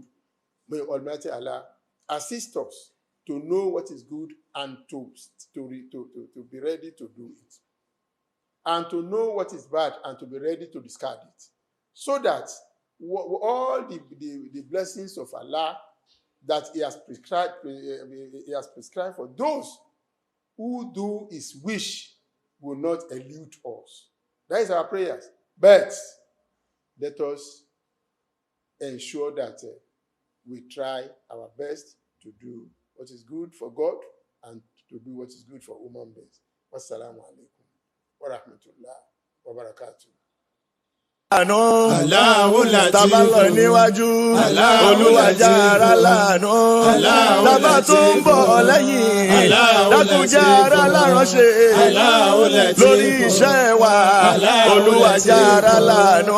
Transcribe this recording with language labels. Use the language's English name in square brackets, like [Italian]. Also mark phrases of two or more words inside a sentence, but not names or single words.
[English] May Almighty Allah assist us to know what is good and to be ready to do it, and to know what is bad and to be ready to discard it, so that all the blessings of Allah that He has prescribed for those who do His wish will not elude us. That is our prayers. But let us ensure that we try our best to do what is good for God and to do what is good for human beings. [Arabic] والسلام عليكم ورحمة الله وبركاته. [Yoruba] Àánú [Arabic] الله لطيف. [Yoruba] Tàbá lọ níwájú Olúwàjà ara láàánú. Tàbá tó ń bọ̀ lẹ́yìn dákúnjà ara láránṣẹ́. Lórí iṣẹ́ wa Olúwàjà ara láàánú.